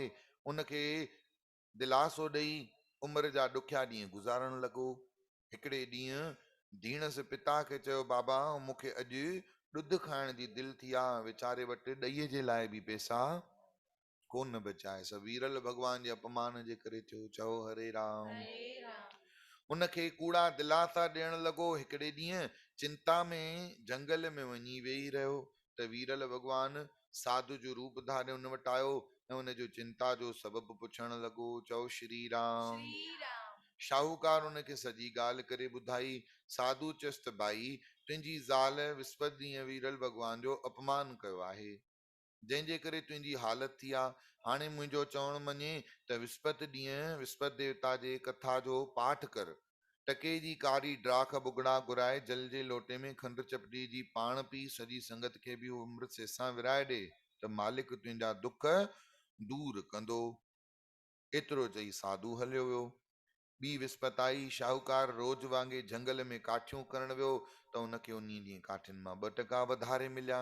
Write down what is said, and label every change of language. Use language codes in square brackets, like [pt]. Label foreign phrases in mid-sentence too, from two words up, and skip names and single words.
[sd] उनखे दिलासो ॾेई उमिरि जा ॾुखिया ॾींहं गुज़ारण लॻो। हिकिड़े ॾींहुं धीणस पिता खे चयो, बाबा मूंखे अॼु ॾुध खाइण जी दिलि थी आहे, वीचारे वटि ॾहीअ जे लाइ बि पैसा कोन बचाए। सब वीरल भगवान जे अपमान जे करे थियो। चओ हरे राम। उनखे कूड़ा दिलासा ॾियण लॻो। हिकिड़े ॾींहुं चिंता में जंगल में वञी वेही रहियो त वीरल भगवान साधु जो रूप धारे उन वटि आयो ऐं उनजो चिंता जो सबबु पुछण लॻो। चओ श्री राम। शाहूकार उनखे सॼी ॻाल्हि करे ॿुधाई। साधु चयसि त भाई, तुंहिंजी ज़ाल विस्पति ॾींहुं वीरल भगवान जो अपमान कयो आहे, जंहिंजे करे तुंहिंजी हालत थी आहे। हाणे मुंहिंजो चवण मञे त विस्पति ॾींहुं विस्पति देवता जे कथा जो पाठ कर, टके जी कारी ड्राख बुगड़ा घुराए, जल जे लोटे में खंडु चपटी जी पाण पी, सॼी संगत खे बि अमृत सेसा विराए ॾे त मालिक तुंहिंजा दुख दूर कंदो। एतिरो चई साधु हलियो वियो। ॿी विस्पति आई। शाहूकार रोज वांगे जंगल में काठियूं करण वियो त उनखे उन ॾींहुं काठियुनि मां 2 टका वधारे मिलिया।